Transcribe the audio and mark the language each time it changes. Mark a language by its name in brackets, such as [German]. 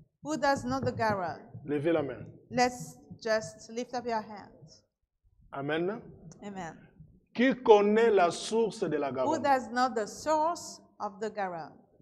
[English] Who does know the Garonne? [French] Levez la main. [English] Let's just lift up your hands. [French] Amen. [English] Amen. [French] Qui connaît la source de la [English] Who [French] Garonne? [English] does know the source of the Garonne?